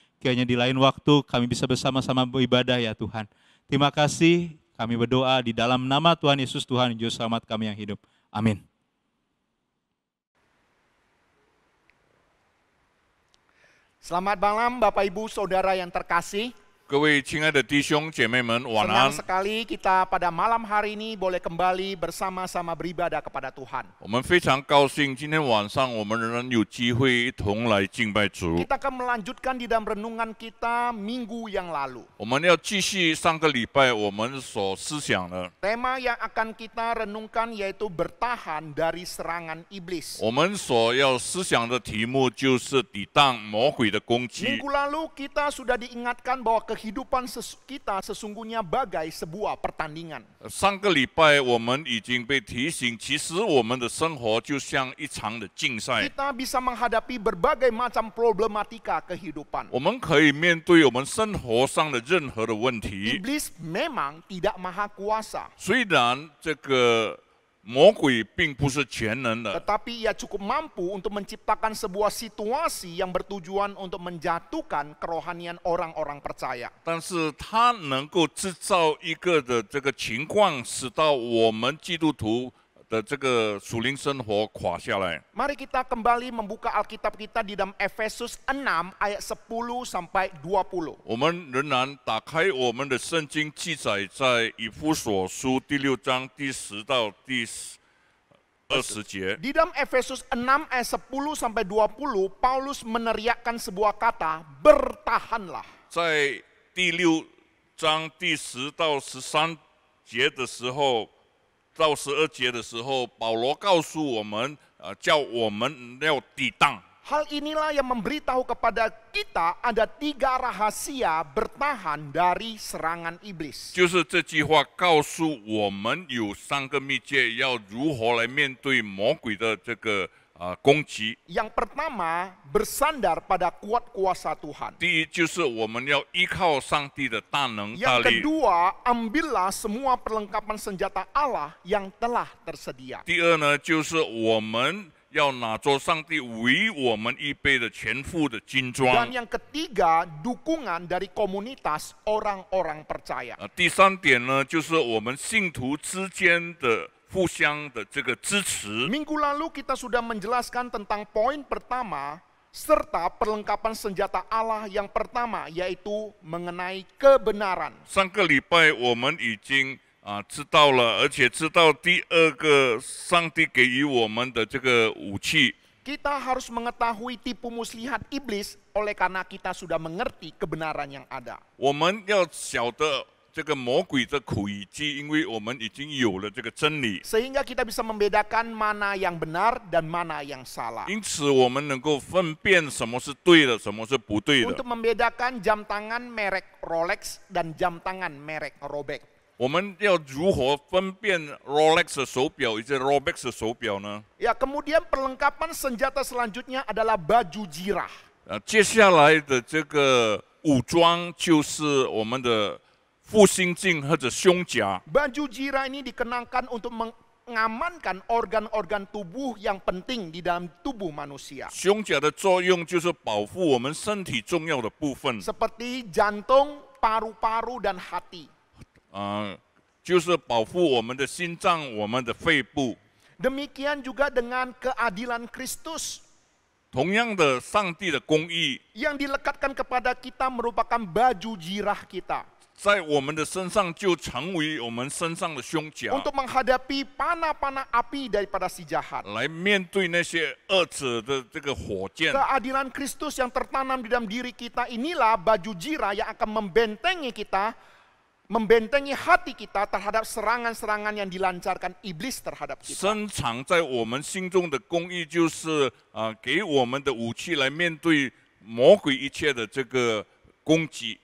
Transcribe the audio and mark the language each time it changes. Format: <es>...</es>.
<id>Kiranya di lain waktu kami bisa bersama-sama beribadah ya Tuhan. Terima kasih, kami berdoa di dalam nama Tuhan Yesus, Tuhan Juru Selamat kami yang hidup. Amin. Selamat malam Bapak Ibu Saudara yang terkasih.</id> <zh>各位亲爱的弟兄姐妹们，晚安</zh> <id>Senang！ sekali kita pada malam hari ini boleh kembali bersama-sama beribadah kepada Tuhan.</id> <zh>我们非常高兴，今天晚上我们仍然有机会一同来敬拜主。</zh> <id>Kita akan melanjutkan di dalam renungan kita minggu yang lalu.</id> <zh>我们要继续上个礼拜我们所思想的。</zh> <id>Tema yang akan kita renungkan yaitu bertahan dari serangan iblis.</id> <zh>我们所要思想的题目就是抵挡魔鬼的攻击。</zh> <id>Minggu lalu kita sudah diingatkan bahwa kehidupan kita sesungguhnya bagai sebuah pertandingan.</id> <zh>上个礼拜我们已经被提醒，其实我们的生活就像一场的竞赛。</zh> <id>Kita bisa menghadapi berbagai macam problematika kehidupan.</id> <zh>我们可以面对我们生活上的任何的问题。</zh> <id>Iblis memang tidak maha kuasa.</id> <zh>虽然这个魔鬼并不是全能的，</zh> <id>Tetapi ia cukup mampu untuk menciptakan sebuah situasi yang bertujuan untuk menjatuhkan kerohanian orang-orang percaya.</id> <zh>但是他能够制造一个的这个情况，使到我们基督徒的这个属灵生活垮下来。</zh> <id>Mari kita kembali membuka Alkitab kita di dalam Efesus 6 ayat 10 sampai 20.</id> <zh>我们仍然打开我们的圣经，记载在以弗所书第6章第10到第 20节。</zh> <id>Di dalam Efesus 6 ayat 10 sampai 20, Paulus meneriakkan sebuah kata, bertahanlah.</id> <zh>在第6章第10到13节的时候，到12节的时候，保罗告诉我们，叫我们要抵挡。</zh> <id>Hal inilah yang memberitahu kepada kita ada 3 rahasia bertahan dari serangan iblis.</id> <zh>就是这句话告诉我们有3个秘诀，要如何来面对魔鬼的这个攻击。</zh> <id>Yang pertama, bersandar pada kuat kuasa Tuhan.</id> <zh>第一就是我们要依靠上帝的大能大力。</zh> <id>kedua, ambillah semua perlengkapan senjata Allah yang telah tersedia.</id> <zh>第二呢，就是我们要拿着上帝为我们预备的全副的军装。</zh> <id>Dan yang ketiga, dukungan dari komunitas orang-orang percaya.</id> <zh>第3点呢，就是我们信徒之间的互相的这个支持。</zh> <id>Minggu lalu kita sudah menjelaskan tentang poin pertama serta perlengkapan senjata Allah yang pertama, yaitu mengenai kebenaran.</id> <zh>上个礼拜我们已经知道了，而且知道第2个上帝给予我们的这个武器。</zh> <id>Kita harus mengetahui tipu muslihat iblis oleh karena kita sudah mengerti kebenaran yang ada.</id> <zh>我们要晓得这个魔鬼的诡计，因为我们已经有了这个真理，</zh> <id>Sehingga kita bisa membedakan mana yang benar dan mana yang salah.</id> <zh>因此我们能够分辨什么是对的，什么是不对的。</zh> <id>Untuk membedakan jam tangan merek Rolex dan jam tangan merek Rolex.</id> <zh>我们要如何分辨 Rolex 的手表以及 Rolex 的手表呢？</zh> <id>Ya, kemudian perlengkapan senjata selanjutnya adalah baju jirah.</id> <zh>接下来的这个武装就是我们的护心镜或者胸甲。</zh> <id>Baju jirah ini dikenakan untuk mengamankan organ-organ tubuh yang penting di dalam tubuh manusia.</id> <zh>胸甲的作用就是保护我们身体重要的部分，</zh> <id>Seperti jantung, paru-paru, dan hati.</id> <zh>就是保护我们的心脏、我们的肺部。</zh> <id>Demikian juga dengan keadilan Kristus</id> <zh>同样的，上帝的公义</zh> <id>yang dilekatkan kepada kita merupakan baju jirah kita</id> <zh>在我们的身上就成为我们身上的胸甲，</zh> <id>untuk menghadapi panah-panah api daripada si jahat.</id> <zh>来面对那些恶者的这个火箭。</zh> <id>Keadilan Kristus yang tertanam di dalam diri kita inilah baju jirah yang akan membentengi kita, membentengi hati kita terhadap serangan-serangan yang dilancarkan iblis terhadap kita.</id> <zh>深藏在我们心中的公义，就是给我们的武器来面对魔鬼一切的这个攻击。</zh>